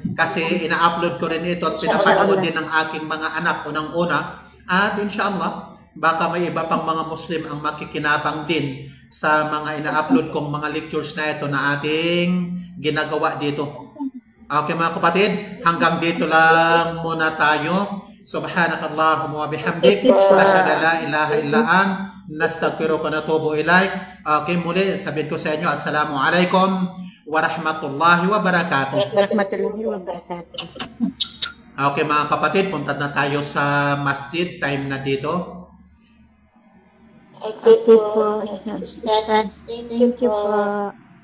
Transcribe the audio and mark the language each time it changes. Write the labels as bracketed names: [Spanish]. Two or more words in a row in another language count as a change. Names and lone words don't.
[Filipino] Kasi ina-upload ko rin ito at pinapanood din ng aking mga anak unang-una. At inshallah, baka may iba pang mga Muslim ang makikinabang din sa mga ina-upload kong mga lectures na ito na ating ginagawa dito. Okay mga kapatid, hanggang dito lang muna tayo. [Arabic] سبحانك اللهم وبحمدك أشهد أن لا إله إلا أنت نستغفرك ونتوب إليك. [Filipino] Okay, muli sabihin ko sa inyo, [Arabic] السلام عليكم ورحمة الله وبركاته. [Filipino] Okay mga kapatid, punta na tayo sa masjid, time na dito. Okay po, Ustaz. [English] Thank you [Filipino] po.